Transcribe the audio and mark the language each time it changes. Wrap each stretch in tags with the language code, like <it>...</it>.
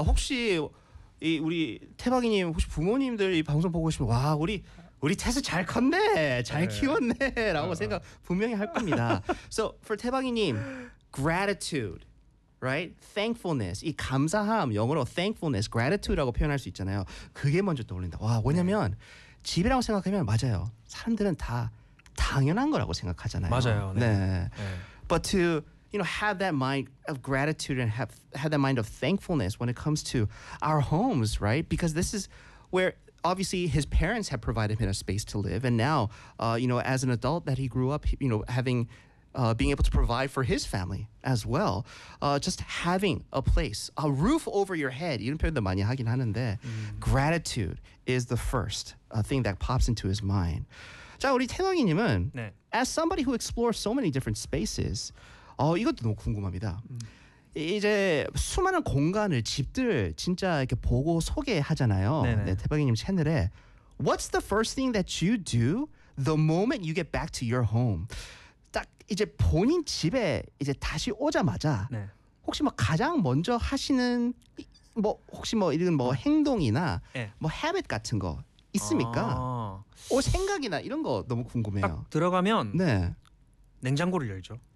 <ko>혹시 이 우리 태박이님 혹시 부모님들 이 방송 보고 계시면 와 우리 태스 잘 컸네, 잘 키웠네라고 생각 분명히 할 겁니다.</ko> <en>So for 태박이님, gratitude. Right? Thankfulness.</en> <ko>이 감사함, 영어로 thankfulness, gratitude라고 표현할 수 있잖아요. 그게 먼저 떠올린다. 와, 왜냐면 네. 집이라고 생각하면 맞아요. 사람들은 다 당연한 거라고 생각하잖아요. 맞아요. 네. 네. 네.</ko> <en>But to, you know, have that mind of gratitude and have that mind of thankfulness when it comes to our homes, right? Because this is where, obviously, his parents have provided him a space to live. And now, you know, as an adult that he grew up, you know, having... being able to provide for his family as well. Just having a place, a roof over your head.</en> <ko>이런 표현도 많이 하긴 하는데</ko> <en>gratitude is the first thing that pops into his mind.</en> <ko>자, 우리 태광이님은 네.</ko> <en>as somebody who explores so many different spaces,</en> <ko>이것도 너무 궁금합니다. 이제 수많은 공간을, 집들 진짜 이렇게 보고 소개하잖아요. 네, 태광이님 채널에.</ko> <en>What's the first thing that you do the moment you get back to your home?</en> <ko>이제 본인 집에 이제 다시 오자마자 네. 혹시 뭐 가장 먼저 하시는 뭐 혹시 뭐 이런 뭐 행동이나 네. 뭐 habit 같은 거 있습니까? 생각이나 이런 거 너무 궁금해요. 딱 들어가면 네. 냉장고를 열죠.</ko>